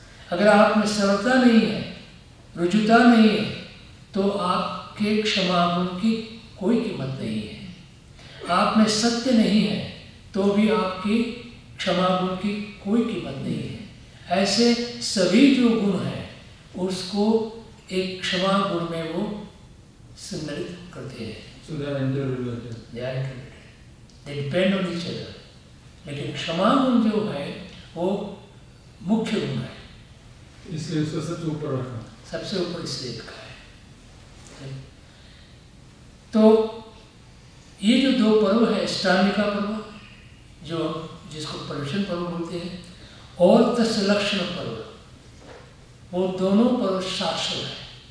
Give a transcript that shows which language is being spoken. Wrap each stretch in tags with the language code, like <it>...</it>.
<hi>अगर आप में सरलता नहीं है, रुजुता नहीं है, तो आपके क्षमा गुण की कोई कीमत नहीं है। आप में सत्य नहीं है तो भी आपकी क्षमा गुण की कोई कीमत नहीं है। ऐसे सभी जो गुण हैं उसको एक क्षमा गुण में वो सम्मिलित करते हैं।</hi> <en>So they are interrelated. They are interrelated. They depend on each other.</en> <hi>लेकिन क्षमा गुण जो है वो मुख्य गुण है, इसलिए उसको सबसे ऊपर रखा। सबसे ऊपर इसलिए रखा है। तो ये जो 2 पर्व है, अष्टांगिका पर्व जो जिसको पर्युषण पर्व बोलते हैं और तत्सलक्षण पर्व, वो दोनों पर्व शाश्वत है।</hi>